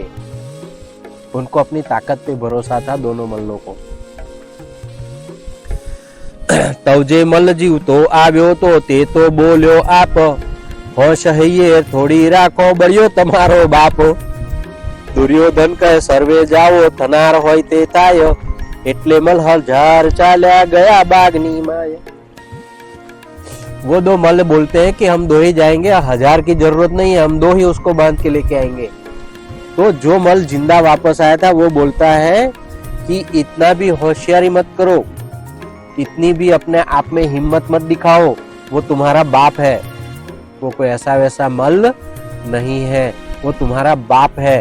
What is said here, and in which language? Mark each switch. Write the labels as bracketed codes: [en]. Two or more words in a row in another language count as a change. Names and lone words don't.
[hi] उनको अपनी ताकत पे भरोसा था दोनों मल्लों को. [gu] તવજે મલ જીવ તો આવ્યો તો તે તો બોલ્યો આપ, હોશ હૈયે થોડી રાખો બળ્યો તમારો બાપ. દુર્યોધન કહે સર્વે જાઓ થનાર હોય તે થાય, એટલે મલ 1000 ચાલ્યા ગયા બાગની માય. [hi] वो 2 मल बोलते हैं कि हम 2 ही जाएंगे, 1000 की जरूरत नहीं है, हम 2 ही उसको बांध के लेके आएंगे. तो जो मल जिंदा वापस आया था वो बोलता है कि इतना भी होशियारी मत करो, इतनी भी अपने आप में हिम्मत मत दिखाओ, वो तुम्हारा बाप है, वो कोई ऐसा वैसा मल नहीं है, वो तुम्हारा बाप है.